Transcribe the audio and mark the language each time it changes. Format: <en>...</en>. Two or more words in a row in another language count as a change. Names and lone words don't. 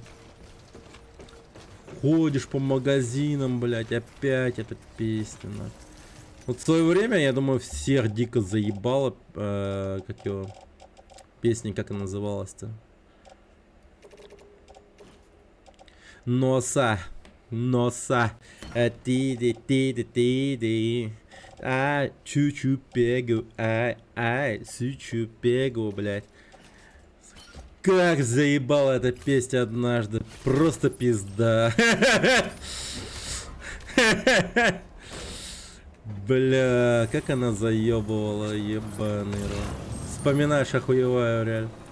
<ru>Ходишь по магазинам, блядь, опять эта песня, нахуй. Вот в свое время, я думаю, всех дико заебало, как его, песня, как она называлась-то? Носа. Носа. Ти-ди-ти-ди-ти-ди.</ru> <pt>Ай, чу-чу пегу. Ай, сучу пегу,</pt> <ru>блядь. Как заебала эта песня однажды. Просто пизда. Бля, как она заебывала, ебаный рот. Вспоминаешь, охуеваю, реально.</ru>